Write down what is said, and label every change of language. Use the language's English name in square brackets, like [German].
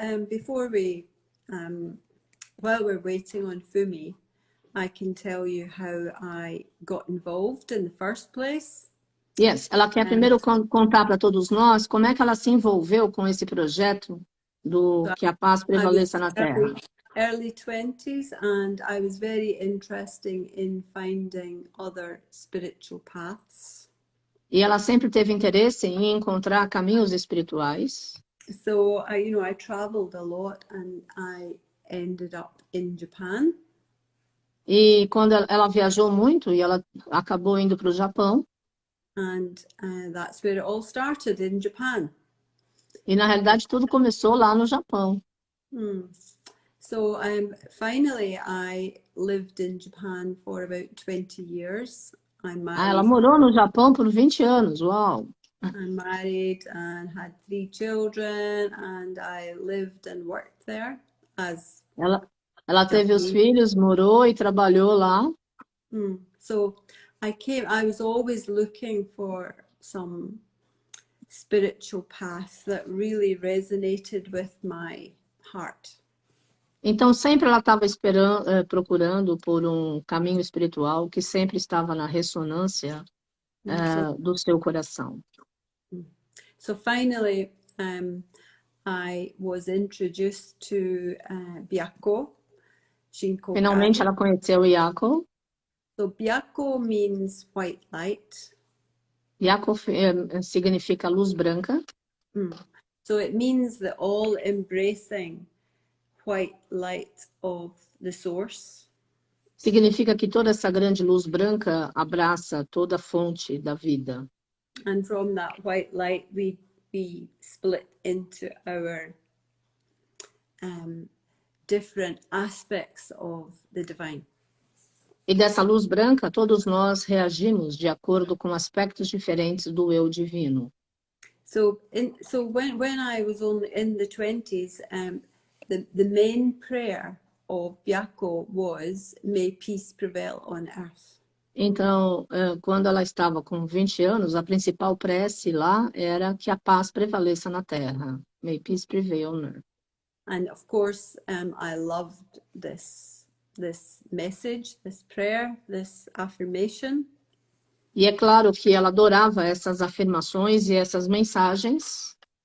[English] Before we, while we're waiting on Fumi, I can tell you how I got involved in the first place. [Portuguese] Yes, ela quer primeiro contar para todos nós como é que ela se envolveu com esse projeto do que a paz prevaleça na Terra. [English] Early 20s, and I was very interested in finding other spiritual paths. [Portuguese] E ela sempre teve interesse em encontrar caminhos espirituais. [English] So I traveled a lot, and I ended up in Japan. [Portuguese] E quando ela viajou muito e ela acabou indo para o Japão. [English] And that's where it all started, in Japan. [Portuguese] E na realidade tudo começou lá no Japão. [English] So finally I lived in Japan for about 20 years. [Portuguese] Ela morou no Japão por 20 anos, uau! [English] I'm married and had 3 children, and I lived and worked there as [Portuguese] ela teve os filhos, morou e trabalhou lá. [English] So I was always looking for some spiritual path that really resonated with my heart. [Portuguese] Então sempre ela estava procurando por um caminho espiritual que sempre estava na ressonância do seu coração. [English] So finally, I was introduced to Byakko. [Portuguese] Finalmente ela conheceu o Byakko. [English] So Byakko means white light. [Portuguese] Byakko significa luz branca. [English] So it means the all-embracing white light of the source. [Portuguese] Significa que toda essa grande luz branca abraça toda a fonte da vida. [English] And from that white light, we split into our different aspects of the divine. [Portuguese] E dessa luz branca, todos nós reagimos de acordo com aspectos diferentes do eu divino. [English] So when I was only in the 20s, the main prayer of Byakko was, "May peace prevail on earth." [Portuguese] Então, quando ela estava com 20 anos, a principal prece lá era que a paz prevaleça na Terra. [English] May peace prevail on earth. And of course, I loved this message, this prayer, this affirmation. [Portuguese] E é claro que ela adorava essas afirmações e essas mensagens.